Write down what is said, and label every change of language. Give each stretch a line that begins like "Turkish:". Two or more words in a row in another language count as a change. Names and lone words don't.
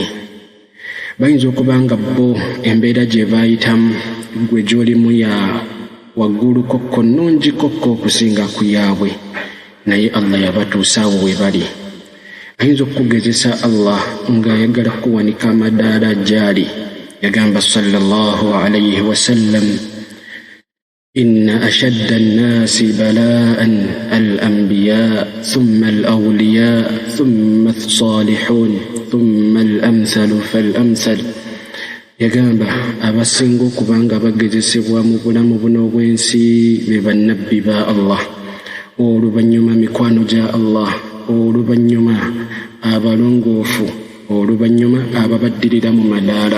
Ganda: Bayinza okuba nga bo embeera gye baayitamu ggwe gy'olimu ya waggulu kokko nnungi kokko okusinga ku yaabwe, naye Allah yabatuusa awo we bali. Ayinza okukugezesa Allah ng'ayagala kuwanika amadaala gy'ali.
Arabic: Yagamba صلى الله عليه وسلم إن أشد الناس بلاء الأنبياء ثم الأولياء ثم الصالحون ثم الأمثل فالأمثل.
Ganda: Yagamba abasinga okuba nga bagezesebwa mu bulamu buno obw'ensi be bannabbi ba Allah, oluvannyuma mikwano gya Allah, oluvannyuma abalongoofu, oluvannyuma ababaddirira mu madaala.